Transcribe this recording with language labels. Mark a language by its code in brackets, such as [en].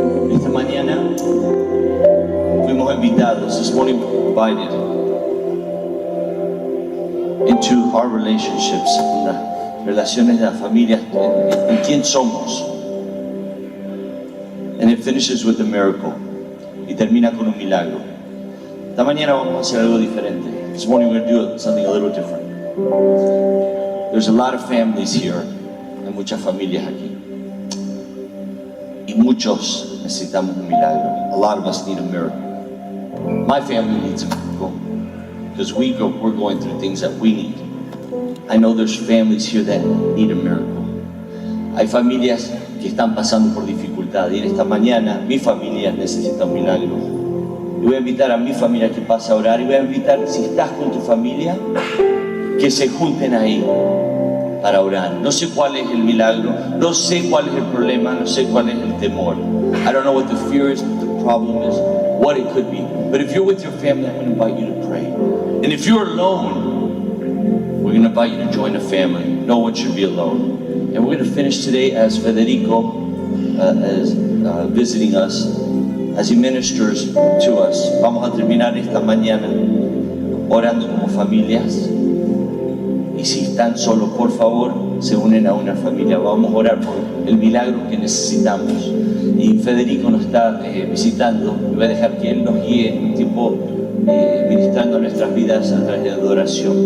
[es] Esta mañana fuimos invitados, [en] this morning we were invited into our relationships, [es] las relaciones de las familias, en quién somos. [en] And it finishes with a miracle, [es] y termina con un milagro. Esta mañana vamos a hacer algo diferente. [en] This morning we're going to do something a little different. There's a lot of families here, [es] hay muchas familias aquí, y muchos necesitamos un milagro. [en] A lot of us need a miracle. My family needs a miracle because we're going through things that we need. I know there's families here that need a miracle. [es] Hay familias que están pasando por dificultad y en esta mañana mi familia necesita un milagro. Y voy a invitar a mi familia que pase a orar y voy a invitar, si estás con tu familia, que se junten ahí para orar. No sé cuál es el milagro, no sé cuál es el problema, no sé cuál es el temor. [en] I don't know what the fear is, what the problem is, what it could be. But if you're with your family, I'm going to invite you to pray. And if you're alone, we're going to invite you to join a family. No one should be alone. And we're going to finish today as Federico is visiting us, as he ministers to us. [es] Vamos a terminar esta mañana orando como familias. Y si están solos, por favor, se unen a una familia. Vamos a orar por el milagro que necesitamos. Y Federico nos está visitando y voy a dejar que él nos guíe un tiempo ministrando nuestras vidas a través de adoración.